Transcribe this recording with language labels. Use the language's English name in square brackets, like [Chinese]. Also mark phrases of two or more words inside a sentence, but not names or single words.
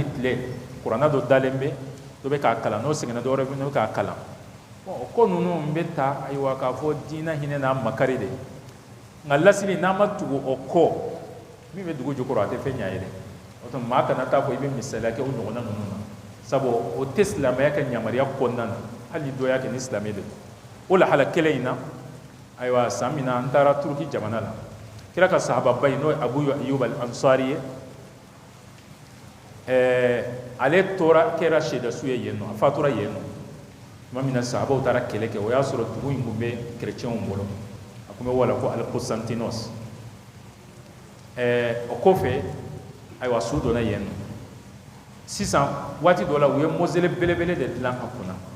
[Bambara] tile kuranna dɔ dalen bɛ dɔ bɛ k'a kalan n'o sɛgɛnna dɔ wɛrɛ bɛ n'o k'a kalan o ko ninnu bɛ ta ayiwa k'a fɔ diinɛ hinɛ n'a makari de nka lasili n'a ma tugu o kɔ min bɛ dugu jukɔrɔ a tɛ fɛn ɲɛ ye dɛ o tuma maa kana taa fɔ i bɛ misaliya kɛ o ɲɔgɔnna ninnu na sabu o tɛ silamɛya ka yamaruya kɔnɔna na hali ni dɔ y'a kɛ ni silamɛ de o lahala kelen in na ayiwa san min na an taara turuki jamana la kira ka sahababa in n'o ye abu ayub al ansari ye ale tora kɛra seedasu ye yen nɔ a fatura yen nɔ tuma min na sahabaw taara kɛlɛ kɛ o y'a sɔrɔ dugu in tun bɛ kerecɛnw bolo a tun bɛ wala ko al constantinos o kɔfɛ ayiwa su donna yen nɔ sisan waati dɔ la u ye mɔzele belebele de dilan a kunna